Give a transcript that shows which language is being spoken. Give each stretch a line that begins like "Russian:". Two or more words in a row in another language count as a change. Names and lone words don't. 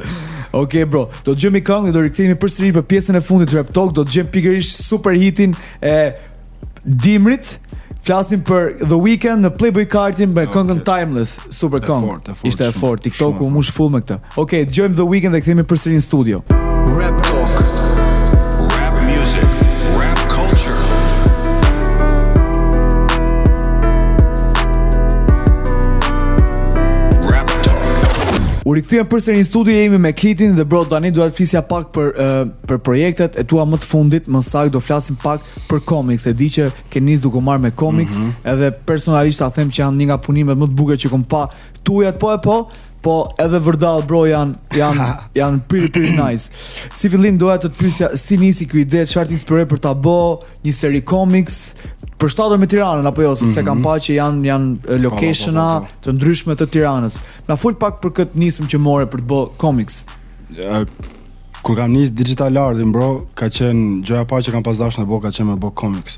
Albanian: Okej bro, do të gjejmë këngë dhe do rikthehemi përsëri për pjesën e fundit të
English: Rap Talk,
Albanian: do të gjejmë pikërisht super hitin e Dimrit. Flasim për
English: The Weeknd
Albanian: në Playboy Carti me këngën Timeless, super këngë. Ishte e fortë, TikToku u mush full me këtë. Okej, dëgjojmë
English: The Weeknd
Albanian: dhe kthehemi përsëri në studio.
English: Rap Talk. Rap music. Rap culture.
Albanian: U rikthyem përsëri në studio, jemi me Klitin dhe bro tani dua të flisja pak për projektet e tua më të fundit, më saktë do flasim pak për comics. E di që ke nis duke marrë me comics, edhe personalisht ta them që janë një nga punimet më të bukura që kam pa tuajat po edhe vërdall bro janë
English: pretty nice.
Albanian: Si fillim doja të pyesja si nisi ky ide, çfarë të inspiroi për ta bë një
English: seri comics,
Albanian: përshtatur me Tiranën apo jo, sepse kam pa që janë locationa të ndryshme të Tiranës. Na fol pak për këtë nismë që more për të bërë comics. Kur kam nis
English: digital artin,
Albanian: bro, ka qenë gjëja e parë që kam pas dashur në ka qenë me bë comics.